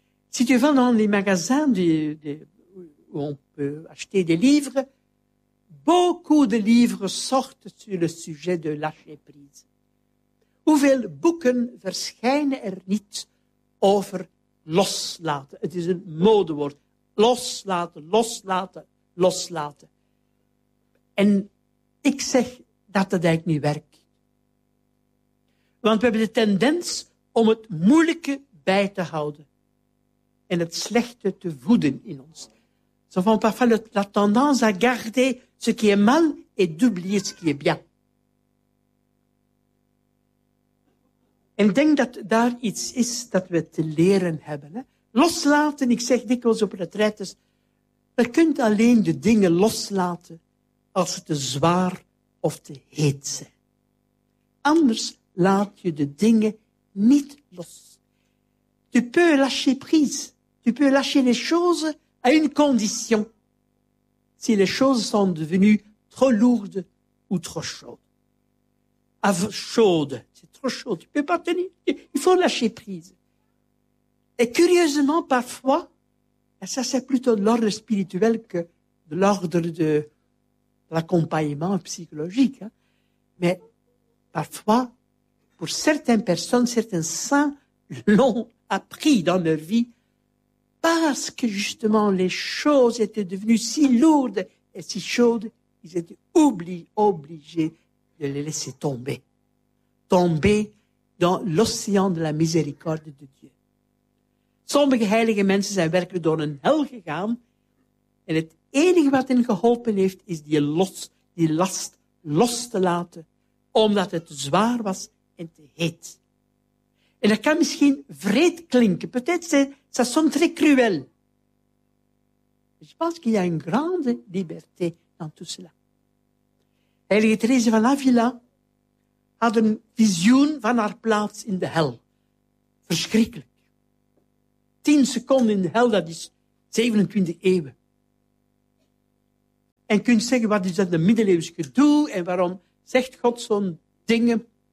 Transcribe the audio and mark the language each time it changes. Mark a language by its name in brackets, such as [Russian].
[French] Si tu vas dans les magasins où on peut acheter des livres, beaucoup de livres sortent sur le sujet de lâcher prise. [Dutch] Hoeveel boeken verschijnen er niet over loslaten? Het is een modewoord. Loslaten, loslaten, loslaten. En ik zeg dat het eigenlijk niet werkt. Want we hebben de tendens om het moeilijke bij te houden en het slechte te voeden in ons. [French] Ça va pas faire la tendance à garder ce qui est mal et d'oublier ce qui est bien. [Dutch] En ik denk dat daar iets is dat we te leren hebben. Hè? Loslaten, ik zeg dikwijls op retraites, je kunt alleen de dingen loslaten als ze te zwaar of te heet zijn. Anders laat je de dingen niet los. [French] Tu peux lâcher prise, tu peux lâcher les choses à une condition, si les choses sont devenues trop lourdes ou trop chaudes. Chaudes. Chaud, tu ne peux pas tenir, il faut lâcher prise. Et curieusement, parfois, ça c'est plutôt de l'ordre spirituel que de l'ordre de l'accompagnement psychologique, hein. Mais parfois, pour certaines personnes, certains saints l'ont appris dans leur vie parce que justement les choses étaient devenues si lourdes et si chaudes, ils étaient obligés de les laisser tomber. Tomber dans l'océan de la miséricorde de Dieu. [Dutch] Sommige heilige mensen zijn werkelijk door een hel gegaan en het enige wat hen geholpen heeft is die last los te laten omdat het zwaar was en te heet. En dat kan misschien wreed klinken. [French] Peut-être ça sonne très cruel. Mais je pense qu'il y a une grande liberté dans tout cela. [Dutch] Heilige Therese van Avila had een visioen van haar plaats in de hel. Verschrikkelijk. 10 seconden in de hel, dat is 27 eeuwen. En kun je zeggen, wat is dat de middeleeuwse gedoe en waarom zegt God zo'n dingen?